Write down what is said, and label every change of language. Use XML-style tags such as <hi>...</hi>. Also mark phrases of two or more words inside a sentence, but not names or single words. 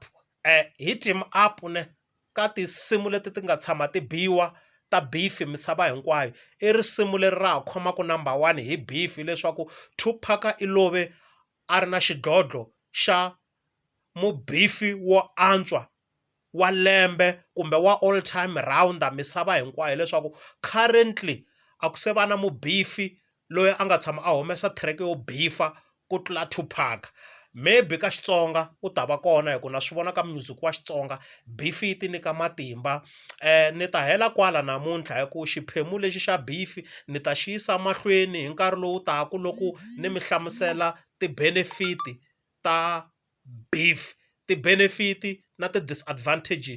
<ts>Hit Him Up ne ka tinsimu leti ti nga tshama ti biwa ta beef misava hinkwayo, i risimu leri ra ha khomaka number 1 hi beef, leswaku Tupac i love a ri na xidlodlo xa mubeef wo antswa wa lembe kumbe wa</ts> <en>all time rounder</en> <ts>misava hinkwayo, leswaku currently a ku se va na mubeef loyi a nga tshama a humesa track yo beef-a ku tlula Tupac. Maybe ka Xitsonga u ta va kona hi ku na swi vona ka music wa Xitsonga beef yi ti nyika matimba. Ni ta hela kwala namuntlha hi ku xiphemu lexi xa beef ni ta xi yisa mahlweni hi nkarhi lowu taka loko ni mi hlamusela ti-benefit ta beef, ti-benefit na ti-disadvantage ta beef.</ts>